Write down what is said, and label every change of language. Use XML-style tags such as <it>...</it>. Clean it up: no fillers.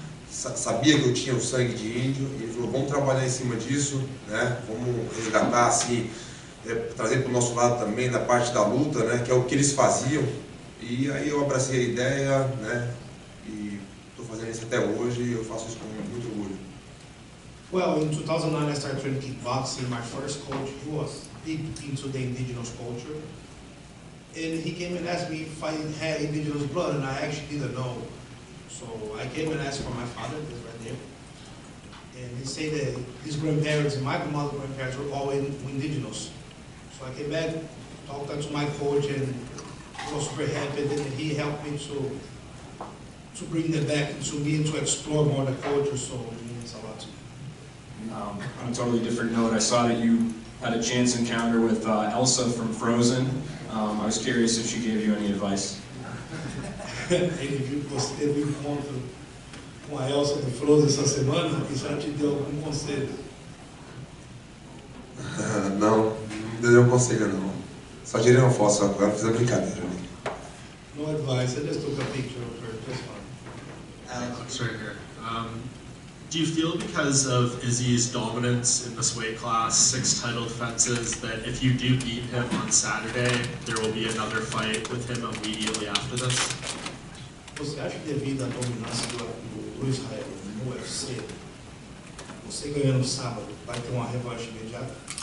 <pt>Sabia que eu tinha o sangue de índio, e ele falou: vamos trabalhar em cima disso, né? Vamos resgatar, assim, trazer para o nosso lado também, da parte da luta, né? Que é o que eles faziam. E aí eu abracei a ideia, né? E estou fazendo isso até hoje, e eu faço isso com muito orgulho.</pt> <en>Well, in 2009 I started training kickboxing. My first coach, he was deep into the indigenous culture. And he came and asked me if I had indigenous blood, and I actually didn't know. So I came and asked for my father, who's right there. And he said that his grandparents and my mother's grandparents were all indigenous. So I came back, talked to my coach, and he was super happy. And he helped me to bring that back to me and to explore more the culture. So it means a lot to me. On a totally different note, I saw that you had a chance encounter with Elsa from Frozen. I was curious if she gave you any advice.</en> <pt>Ele viu que você teve um encontro com a Elsa do Frozen essa semana e já te deu algum conselho? Não deu conselho não. Só tirei uma foto só com ela, fiz a brincadeira ali.</pt> <en>No advice, I just took a picture of her, just fine. Alex, right here. Do you feel because of Izzy's dominance in this weight class, 6 title defenses, that if you do beat him on Saturday, there will be another fight with him immediately after this?</en> <pt>Você acha que devido à dominância do Israel no UFC, você ganhando sábado, vai ter uma revanche imediata?</pt>